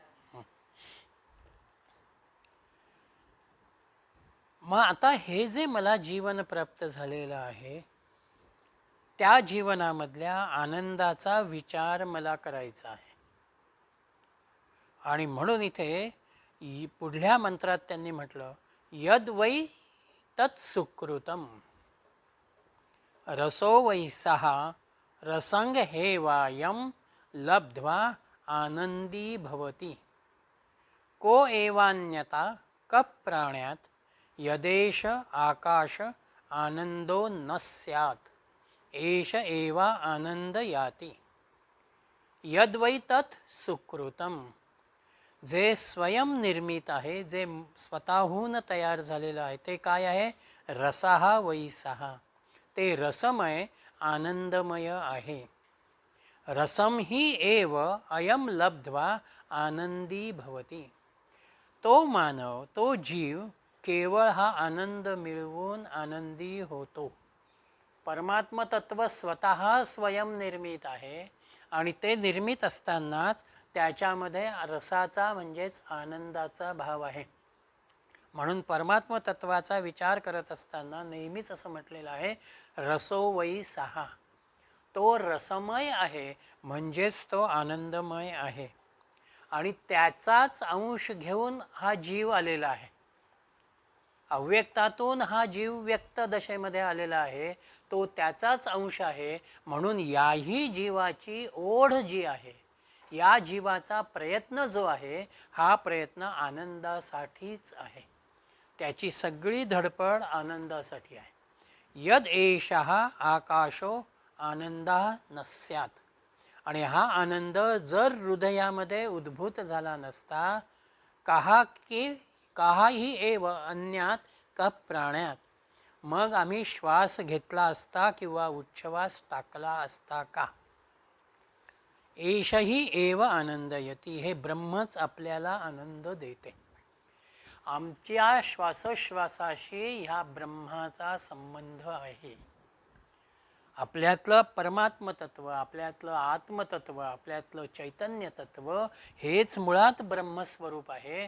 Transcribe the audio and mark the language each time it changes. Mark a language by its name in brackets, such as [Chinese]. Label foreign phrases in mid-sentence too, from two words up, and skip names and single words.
[Marathi] मग आता हे जे मला जीवन प्राप्त झालेलं आहे त्या जीवनामधल्या आनंदाचा विचार मला करायचा आहे. आणि म्हणून इथे पुढल्या मंत्रात त्यांनी म्हटलं [Sanskrit] यद वै तत्सुकृतम रसो वै सहा रसंग हे वायम लब्ध्वा आनंदी भवती को एवान्यता कप्राण्यात यदेश आकाश आनंदो न स्यात् एष एवा आनंद याती. यद्वै तत् सुकृतम [Marathi] जे स्वयं निर्मित आहे, जे स्वतःहून तयार झालेलं आहे ते काय आहे? [Sanskrit] रसहा वैसहा, [Marathi] ते रसमय आनंदमय आहे. [Sanskrit] रसम ही एव अयम लब्ध्वा आनंदी भवती. [Marathi] तो मानव तो जीव केवळ हा आनंद मिळवून आनंदी होतो. परमात्म तत्व स्वतः स्वयं निर्मित आहे आणि ते निर्मित असतानाच त्याच्यामध्ये रसाचा म्हणजेच आनंदाचा भाव आहे. म्हणून परमात्म तत्वाचा विचार करत असताना नेहमीच असं म्हटलेलं आहे, [Sanskrit] रसो वै सहा. [Marathi] तो रसमय आहे म्हणजेच तो आनंदमय आहे आणि त्याचाच अंश घेऊन हा जीव आलेला आहे. अव्यक्तातून हा जीव व्यक्त दशेमध्ये आलेला आहे, तो त्याचाच अंश आहे. म्हणून याही जीवाची ओढ जी आहे, या जीवाचा प्रयत्न जो आहे, हा प्रयत्न आनंदासाठीच आहे. त्याची सगळी धडपड आनंदासाठी आहे. [Sanskrit] यद एषः आकाशो आनंदा नस्यात. [Marathi] आणि हा आनंद जर हृदयामध्ये उद्भूत झाला नसता, [Sanskrit] काहाही एव अन्यात का प्राण्यात, [Marathi] मग आम्ही श्वास घेतला असता किंवा उच्छ्वास टाकला असता का. [Sanskrit] एषही एव आनंदयती. [Marathi] हे ब्रह्मच आपल्याला आनंद देते. आमच्या श्वासोश्वासाशी ह्या ब्रह्माचा संबंध आहे. आपल्यातलं परमात्मतत्व, आपल्यातलं आत्मतत्व, आपल्यातलं चैतन्य तत्व हेच मुळात ब्रह्मस्वरूप आहे.